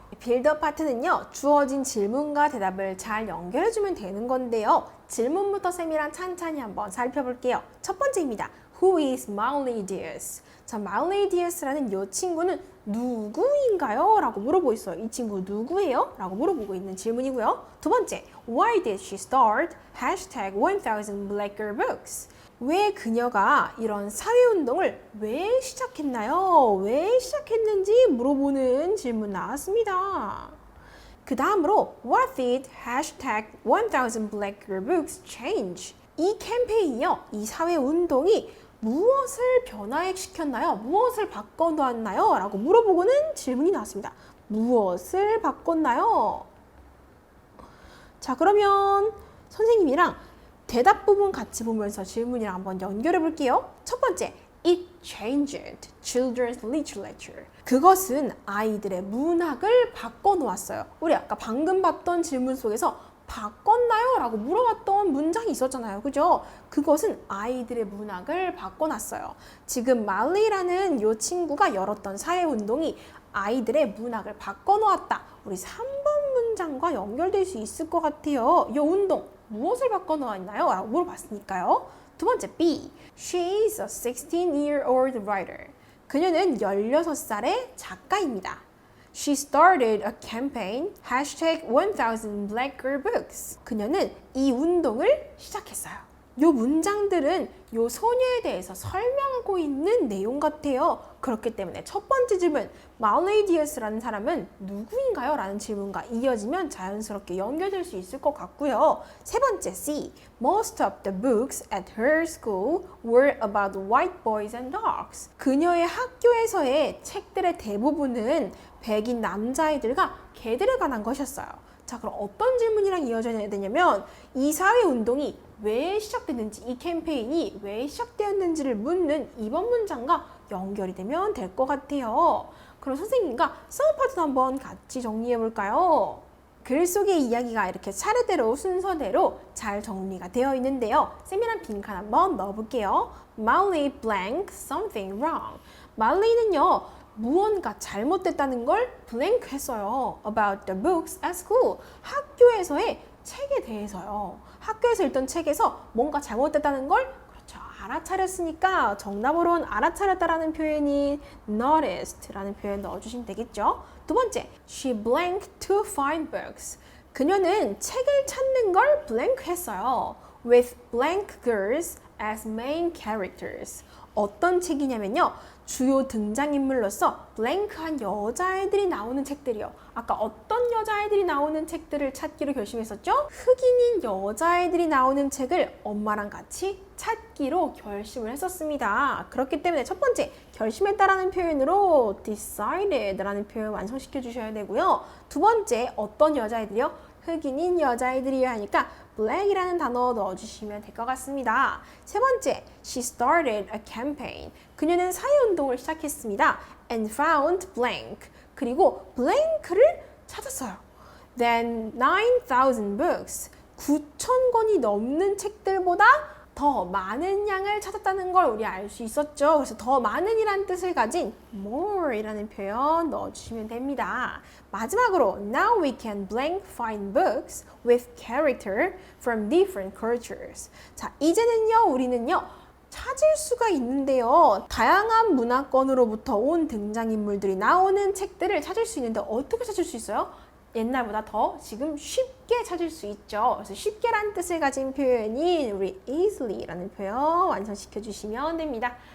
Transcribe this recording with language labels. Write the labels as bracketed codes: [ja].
[ko] 빌드업 파트는요, 주어진 질문과 대답을 잘 연결해주면 되는 건데요. 질문부터 쌤이랑 찬찬히 한번 살펴볼게요. 첫 번째입니다. [en] Who is Miley Diaz? [ko] 자, Miley Diaz라는 이 친구는 누구인가요? 라고 물어보고 있어요. 이 친구 누구예요? 라고 물어보고 있는 질문이고요. 두 번째, [en] Why did she start? hashtag 1000 Black Girl Books. [ko] 왜 그녀가 이런 사회운동을 왜 시작했나요? 왜 시작했는지 물어보는 질문 나왔습니다. 그 다음으로 [en] What did hashtag 1000 Black Girl Books change? [ko] 이 캠페인이요, 이 사회운동이 무엇을 변화시켰나요? 무엇을 바꿔놓았나요? 라고 물어보고는 질문이 나왔습니다. 무엇을 바꿨나요? 자, 그러면 선생님이랑 대답 부분 같이 보면서 질문이랑 한번 연결해 볼게요. 첫 번째, [en] It changed children's literature. [ko] 그것은 아이들의 문학을 바꿔놓았어요. 우리 아까 방금 봤던 질문 속에서 바꿨나요? 라고 물어봤던 문장이 있었잖아요. 그죠? 그것은 아이들의 문학을 바꿔놨어요. 지금 말리라는 이 친구가 열었던 사회운동이 아이들의 문학을 바꿔놓았다. 우리 3번 문장과 연결될 수 있을 것 같아요. 이 운동 무엇을 바꿔놓았나요? 라고 물어봤으니까요. 두 번째 B. [en] She is a 16-year-old writer. [ko] 그녀는 16살의 작가입니다. [en] She started a campaign #1000 Black Girl Books. [ko] 그녀는 이 운동을 시작했어요. 요 문장들은 요 소녀에 대해서 설명하고 있는 내용 같아요. 그렇기 때문에 첫 번째 질문, 말레이디어스라는 사람은 누구인가요? 라는 질문과 이어지면 자연스럽게 연결될 수 있을 것 같고요. 세 번째, C. [en] Most of the books at her school were about white boys and dogs. [ko] 그녀의 학교에서의 책들의 대부분은 백인 남자아이들과 개들에 관한 것이었어요. 자, 그럼 어떤 질문이랑 이어져야 되냐면 이 사회운동이 왜 시작됐는지, 이 캠페인이 왜 시작되었는지를 묻는 이번 문장과 연결이 되면 될 것 같아요. 그럼 선생님과 수업 파트 한번 같이 정리해 볼까요? 글 속의 이야기가 이렇게 차례대로 순서대로 잘 정리가 되어 있는데요. 쌤이랑 빈칸 한번 넣어볼게요. [en] Molly blank something wrong. [ko] 말리는요, 무언가 잘못됐다는 걸 blank 했어요. [en] About the books at school. [ko] 학교에서의 책에 대해서요. 학교에서 읽던 책에서 뭔가 잘못됐다는 걸 그렇죠. 알아차렸으니까 정답으로는 알아차렸다라는 표현이 noticed라는 표현 넣어주시면 되겠죠. 두 번째, [en] she blanked to find books. [ko] 그녀는 책을 찾는 걸 blank 했어요. [en] With blank girls as main characters. [ko] 어떤 책이냐면요. 주요 등장인물로서 블랭크한 여자애들이 나오는 책들이요. 아까 어떤 여자애들이 나오는 책들을 찾기로 결심했었죠? 흑인인 여자애들이 나오는 책을 엄마랑 같이 찾기로 결심을 했었습니다. 그렇기 때문에 첫 번째, 결심했다라는 표현으로 decided라는 표현 완성시켜 주셔야 되고요. 두 번째, 어떤 여자애들이요? 흑인인 여자애들이어야 하니까 black이라는 단어 넣어주시면 될 것 같습니다. 세 번째, [en] she started a campaign. [ko] 그녀는 사회운동을 시작했습니다. [en] and found blank. [ko] 그리고 blank를 찾았어요. [en] Then 9,000 books. [ko] 9,000권이 넘는 책들보다 더 많은 양을 찾았다는 걸 우리 알 수 있었죠. 그래서 더 많은이라는 뜻을 가진 more이라는 표현 넣어주시면 됩니다. 마지막으로 [en] now we can blank find books with character from different cultures. [ko] 자, 이제는요 우리는요 찾을 수가 있는데요. 다양한 문화권으로부터 온 등장인물들이 나오는 책들을 찾을 수 있는데 어떻게 찾을 수 있어요? 옛날보다 더 지금 쉽게 찾을 수 있죠. 그래서 쉽게란 뜻을 가진 표현이 우리 easily라는 표현 완성시켜 주시면 됩니다.